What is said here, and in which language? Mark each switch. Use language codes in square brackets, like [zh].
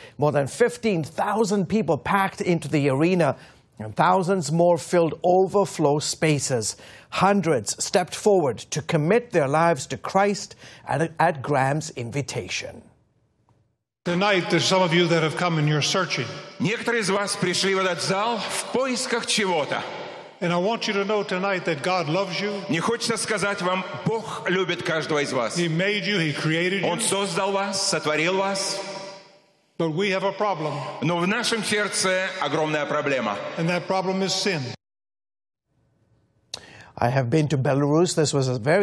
[en] More than 15,000 people packed into the arena, and thousands more filled overflow spaces. Hundreds stepped forward to commit their lives to Christ at Graham's invitation. Tonight, there's some of you that have come and you're searching. [ru] Некоторые из вас пришли в этот зал в поисках чего-то. [en] And I want you to know tonight that God loves you. [ru] Мне хочется сказать вам, Бог любит каждого из вас. [en] He made you, He created you. [ru] Он создал вас, сотворил вас. [en] But we have a problem. [ru] Но в нашем сердце огромная проблема. [en] And that problem is sin. I have been to Belarus. This was a very